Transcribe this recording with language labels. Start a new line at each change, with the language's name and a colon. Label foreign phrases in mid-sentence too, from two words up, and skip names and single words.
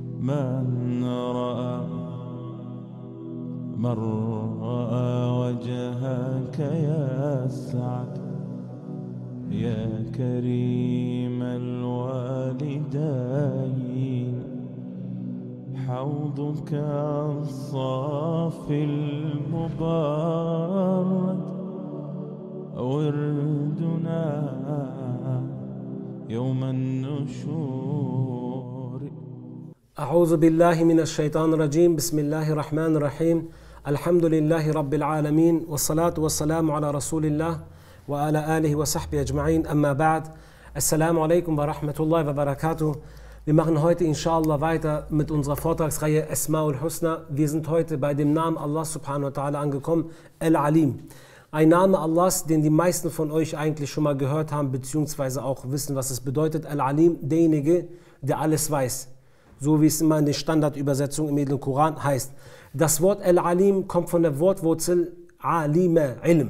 Arabic: من رأى وجهك يسعد يا كريم الوالدين حوضك الصافي المبارد وردنا يوم النشور. أعوذ بالله من الشيطان الرجيم. بسم الله الرحمن الرحيم. الحمد لله رب العالمين والصلاة والسلام على رسول الله وعلى آله وصحبه أجمعين. أما بعد. السلام عليكم ورحمة الله وبركاته.
German: Wir machen heute inshallah weiter mit unserer Vortragsreihe
Arabic: أسماء الحسنى.
German: Wir sind heute bei dem Namen
Arabic: الله سبحانه وتعالى
German: angekommen, Al-Alim. Ein Name Allahs, den die meisten von euch eigentlich schon mal gehört haben, beziehungsweise auch wissen, was es bedeutet. Al-Alim, derjenige, der alles weiß. So wie es immer in der Standardübersetzung im edlen Koran heißt. Das Wort Al-Alim kommt von der Wortwurzel
Arabic: عليم، علم.